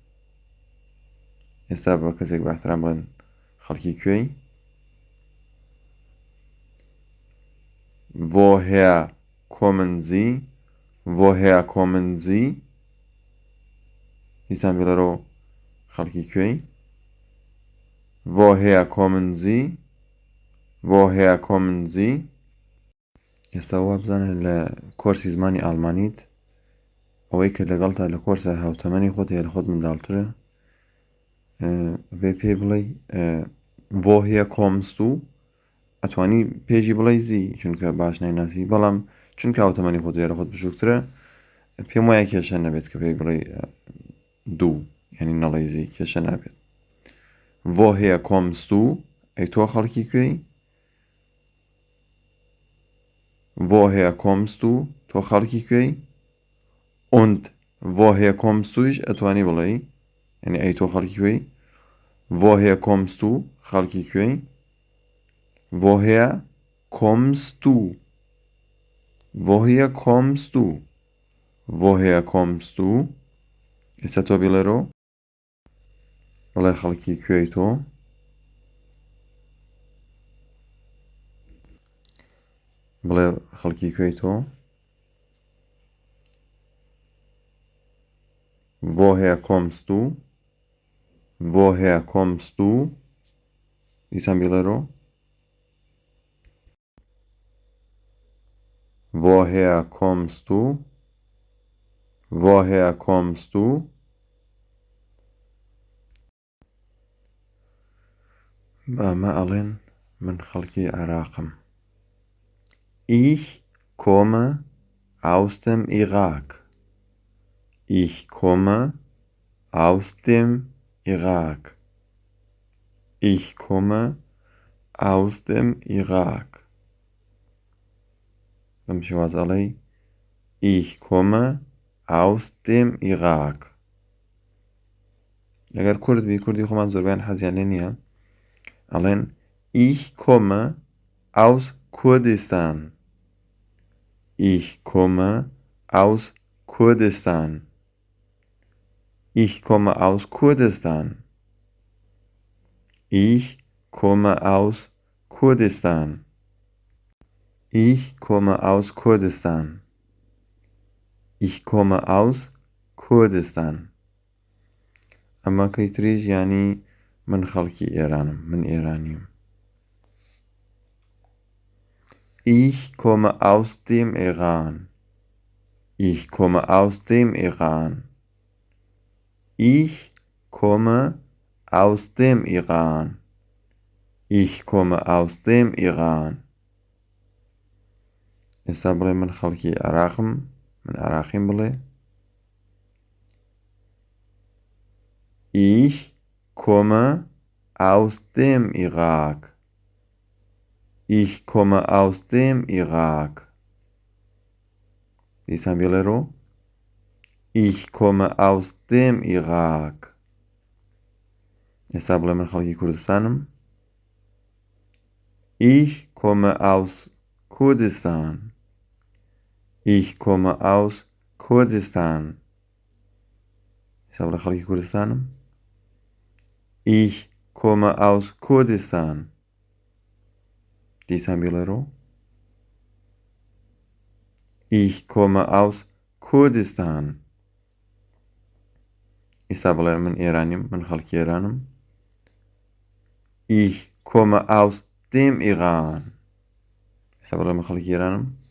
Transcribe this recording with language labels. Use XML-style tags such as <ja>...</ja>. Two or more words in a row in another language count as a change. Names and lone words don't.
<ckb>ئێستا بە کەسێک بە احترام بڵێن خەڵکی کوێی.</ckb> <de>Woher kommen Sie؟ Woher kommen Sie؟</de> <ckb>دیسان بێلەرەوە خەڵکی کوێی.</ckb> <de>Woher kommen Sie؟ Woher kommen Sie؟</de> <ckb>ئێستا وا بزانە لە کۆرسی زمانی ئالمانیت ئەوەی کە لەگەڵتا لە کۆرسە هاوتەمەنی خۆت هەیە لە خۆت منداڵترە بێ پێ بڵێ</ckb> <de>Woher kommst du؟</de> <ckb>ئەتوانی پێشی بڵێ زی چونکە باش نایناسی بەڵام چونکە هاوتەمەنی خۆت هەیە لە خۆت بچووکترە پێم وایە کێشە نەبێت کە پێی بڵێ دوو یعنی نەڵێ زی کێشە نابێت.</ckb> <de>Woher kommst du؟</de> <ckb>ئەی تۆ خەڵکی کوێی.</ckb> <de>Woher kommst du؟</de> <ckb>تۆ خەڵکی کوێی.</ckb> <de>Und woher kommst du؟</de> <ckb>ئەتوانی بڵێ یعنی ئەی تۆ خەڵکی کوێی.</ckb> <de>Woher kommst du؟</de> <ckb>خەڵکی کوێی.</ckb> <de>Woher kommst du؟ Woher kommst du؟ Woher kommst du؟</de> <ckb>ئێستا تۆ بێڵێرەوە بڵێ خەڵکی کوێی تۆ. بڵێ خەڵکی کوێی تۆ.</ckb> <de>Woher kommst du؟ Woher kommst du؟</de> <ckb>دیسان بێڵێرەوە.</ckb> <de>Woher kommst du؟ Woher kommst du؟</de> <ckb>بەمە ئەڵێن من خەڵکی عێراقم.</ckb> <de>Ich komme aus dem Irak. Ich komme aus dem Irak. Ich komme aus dem Irak.</de> <ckb>بەم شێوازە ئەڵێ</ckb> <de>Ich komme aus dem Irak.</de> <ckb>ئەگەر کورد بی کوردی خۆمان زۆربیان حەزیان لێ نییە ئەڵێن</ckb> <de>Ich komme aus Kurdistan. Ich komme aus Kurdistan. Ich komme aus Kurdistan. Ich komme aus Kurdistan. Ich komme aus Kurdistan. Ich komme aus Kurdistan.</de> <ckb>ئەمە کەیتریش ینی من خەڵکی ئێرانم من ئێرانیم.</ckb> <de>Ich komme aus dem Iran. Ich komme aus dem Iran. Ich komme aus dem Iran. Ich komme aus dem Iran.</de> <ckb>ئێستا بڵێ من خەڵکی عێراقم من عێراقیم بڵێ.</ckb> <de>Ich komme aus dem Irak. Ich komme aus dem Irak.</de> <ckb>دیسان بێڵێرەوە.</ckb> <de>Ich komme aus dem Irak.</de> <ckb>ئێستا بڵێ من خەڵکی کوردستانم.</ckb> <de>Ich komme aus Kurdistan. Ich komme aus Kurdistan.</de> <ckb>ئێستا بڵێ خەڵکی کوردستانم.</ckb> <de>Ich komme aus Kurdistan.</de> <ckb>دیسان بێڵێرەوە.</ckb> <de>Ich komme aus Kurdistan.</de> <ckb>ئێستا بڵێ من ئێرانیم من خەڵکی ئێرانم.</ckb> <de>Ich komme aus dem Iran.</de> <ckb>ئێستا بڵێ من خەڵکی ئێرانم.</ckb>